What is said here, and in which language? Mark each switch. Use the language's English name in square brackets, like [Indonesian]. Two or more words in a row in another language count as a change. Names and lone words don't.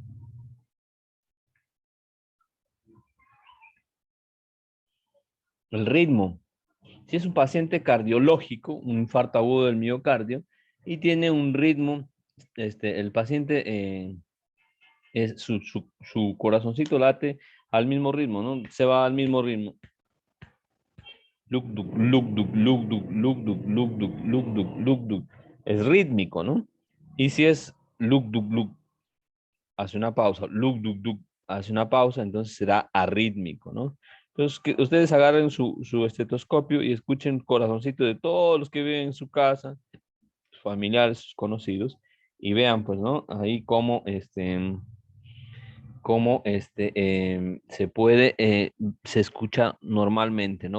[Spanish] El ritmo. Si es un paciente cardiológico, un infarto agudo del miocardio, y tiene un ritmo, el paciente, su corazoncito late al mismo ritmo, ¿no? Se va al mismo ritmo. Luk-duk, luk-duk, luk-duk, luk-duk, luk-duk, luk-duk, luk-duk. Es rítmico, ¿no? Y si es luk-duk, luk, hace una pausa, luk-duk, duk, hace una pausa, entonces será arrítmico, ¿no? Entonces, que ustedes agarren su estetoscopio y escuchen corazoncito de todos los que viven en su casa, sus familiares, sus conocidos, y vean, pues, ¿no? Ahí cómo se puede, se escucha normalmente, ¿no?